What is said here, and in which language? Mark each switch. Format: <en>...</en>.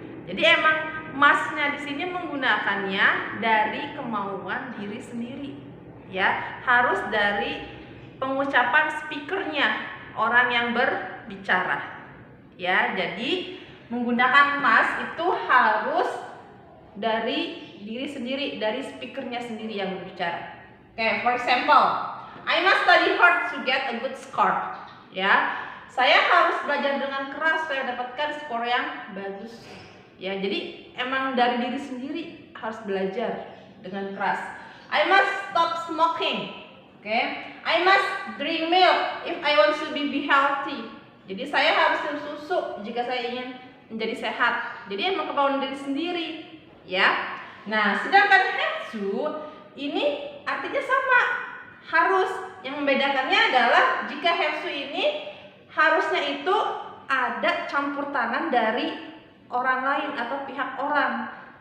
<id>Jadi emang must-nya di sini menggunakannya dari kemauan diri sendiri. Ya, harus dari pengucapan speakernya, orang yang berbicara. Ya, jadi menggunakan must itu harus dari diri sendiri, dari speakernya sendiri yang berbicara.</id> <en>Oke, for example, I must study hard to get a good score.</en> <id>Ya, saya harus belajar dengan keras supaya dapatkan skor yang bagus. Ya, jadi emang dari diri sendiri harus belajar dengan keras.</id> <en>I must stop smoking. Oke, I must drink milk if I want to be healthy.</en> <id>Jadi saya harus minum susu jika saya ingin menjadi sehat. Jadi emang kemauan diri sendiri, ya. Nah, sedangkan have to ini artinya sama, harus. Yang membedakannya adalah jika have to ini harusnya itu ada campur tangan dari orang lain atau pihak orang.</id>